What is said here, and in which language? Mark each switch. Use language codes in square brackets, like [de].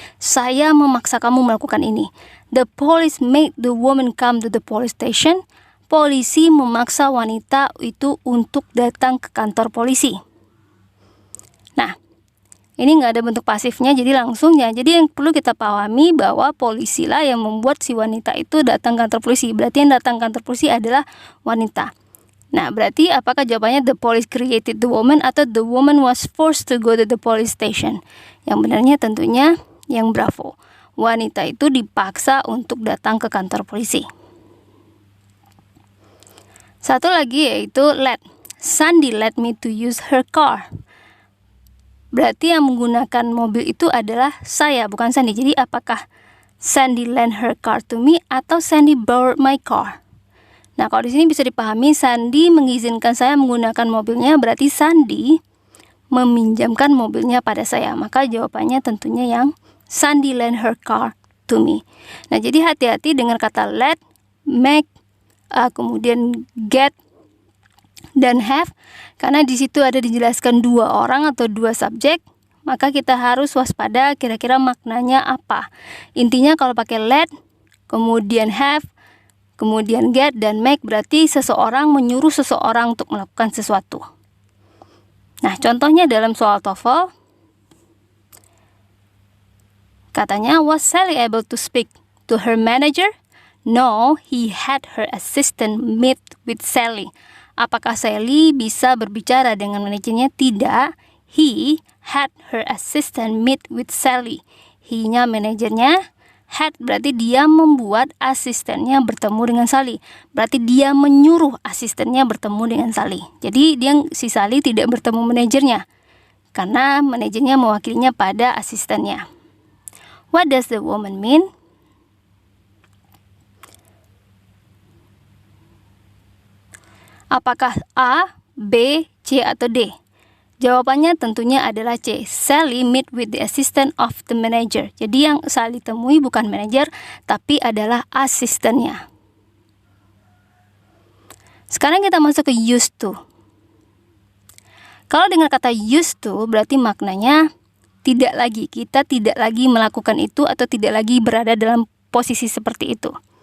[id] Saya memaksa kamu melakukan ini. [en] The police made the woman come to the police station. [id] Polisi memaksa wanita itu untuk datang ke kantor polisi. Nah, ini nggak ada bentuk pasifnya, jadi langsungnya. Jadi yang perlu kita pahami bahwa polisi lah yang membuat si wanita itu datang ke kantor polisi. Berarti yang datang ke kantor polisi adalah wanita. Nah, berarti apakah jawabannya [en] the police created the woman [id] atau [en] the woman was forced to go to the police station? [id] Yang benarnya tentunya yang bravo. Wanita itu dipaksa untuk datang ke kantor polisi. Satu lagi yaitu let. [en] Sandy let me to use her car. [id] Berarti yang menggunakan mobil itu adalah saya, bukan Sandy. Jadi apakah [en] Sandy lend her car to me [id] atau [en] Sandy borrowed my car? [id] Nah, kalau di sini bisa dipahami Sandy mengizinkan saya menggunakan mobilnya, berarti Sandy meminjamkan mobilnya pada saya. Maka jawabannya tentunya yang [en] Sandy lend her car to me. [id] Nah, jadi hati-hati dengan kata let, make, kemudian get, dan have, karena di situ ada dijelaskan dua orang atau dua subjek, maka kita harus waspada kira-kira maknanya apa. Intinya kalau pakai let, kemudian have, kemudian get dan make, berarti seseorang menyuruh seseorang untuk melakukan sesuatu. Nah, Nah, contohnya dalam soal TOEFL, katanya, [en] was Sally able to speak to her manager? No, he had her assistant meet with Sally. [id] Apakah Sally bisa berbicara dengan manajernya? Tidak. [en] He had her assistant meet with Sally. [id] He-nya manajernya, had berarti dia membuat asistennya bertemu dengan Sally. Berarti dia menyuruh asistennya bertemu dengan Sally. Jadi si Sally tidak bertemu manajernya, karena manajernya mewakilinya pada asistennya. [en] What does the woman mean? [id] Apakah A, B, C, atau D? Jawabannya tentunya adalah C. [en] Sally meet with the assistant of the manager. [id] Jadi yang Sally temui bukan manajer, tapi adalah asistennya. Sekarang kita masuk ke used to. Kalau dengar kata used to, berarti maknanya kita tidak lagi melakukan itu atau tidak lagi berada dalam posisi seperti itu.